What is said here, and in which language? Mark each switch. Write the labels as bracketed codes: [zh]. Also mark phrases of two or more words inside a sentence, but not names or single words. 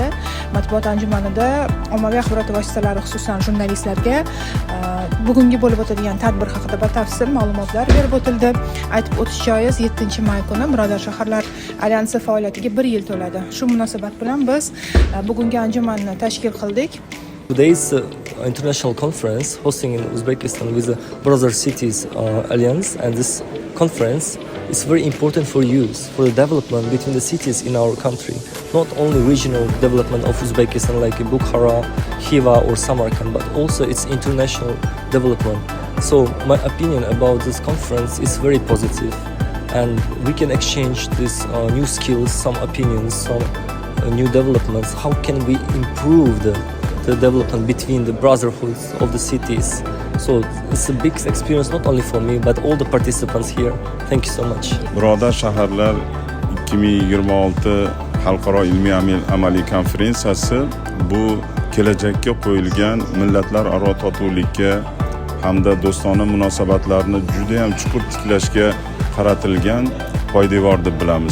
[uz] Matbuot anjumanida ommaviy axborot vositalari, xususan jurnalistlarga bugungi bo'lib o'tadigan tadbir haqida batafsil ma'lumotlar berib o'tildi. Aytib o'tish joiz, 7 may kuni Birodar shaharlar alyansi faoliyatiga 1 yil to'ladi. Shu munosabat bilan biz bugungi anjumanni tashkil qildik. [en] Today's international conference hosting in Uzbekistan with the Brother Cities Alliance, and this conference is very important for youth, for the development between the cities in our country. Not only regional development of Uzbekistan like Bukhara, Khiva or Samarkand, but also its international development. So my opinion about this conference is very positive, and we can exchange these new skills, some opinions, some new developments. How can we improve the development between the brotherhoods of the cities? So it's a big experience not only for me but all the participants here. Thank you so much. [uz] Birodar shaharlar 2026 xalqaro ilmiy-amaliy konferensiyasi bu kelajakka qo'yilgan millatlararo totuvlikka hamda do'stona munosabatlarni juda ham chuqur tiklashga qaratilgan poydevor deb bilamiz.